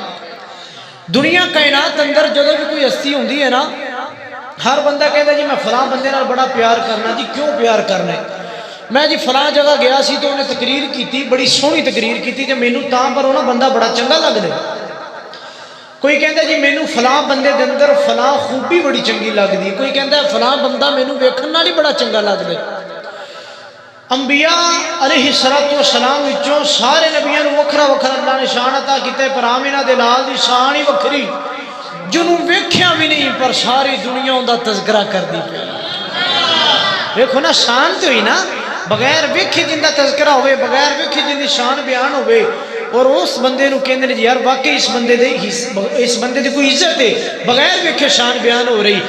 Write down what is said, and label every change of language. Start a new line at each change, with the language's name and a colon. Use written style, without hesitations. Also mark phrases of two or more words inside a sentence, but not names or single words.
Punjabi: دنیا کائنات اندر جدو بھی کوئی ہستی ہوندی ہے نا، ہر بندہ کہتا جی میں فلاں بندے نال بڑا پیار کرنا، جی کیوں پیار کرنا ہے؟ میں جی فلاں جگہ گیا سی
Urdu: تو انہیں تقریر کی تھی،
Punjabi: بڑی سونی
Urdu: تقریر کی تھی،
Punjabi: جب مینوں تاں پر ہونا بندہ بڑا چنگا لگ دے۔ کوئی کہتا جی مینوں فلاں بندے دے اندر فلاں خوبی بڑی چنگی لگ دی، کوئی کہتا ہے فلاں بندہ مینوں ویکھن نال ہی بڑا چنگا لگ دے۔ انبیاء علیہ السلام وچوں سارے نبیاں نوں وکھرا وکھرا اللہ نے شان عطا کیتے، پر آمنہ دے لال دی شان ہی وکھری، جنوں ویکھیا بھی نہیں پر ساری دنیا ان دا تذکرہ کر دی پئی۔ دیکھو نا شان تو ہی نا، بغیر ویکھے جن دا تذکرہ ہوئے، بغیر ویکھے جن دی شان بیان ہوئے، اور اس بندے نو کہندے نے یار واقعی اس بندے دی کوئی عزت ہے، بغیر ویکھے شان بیان ہو رہی۔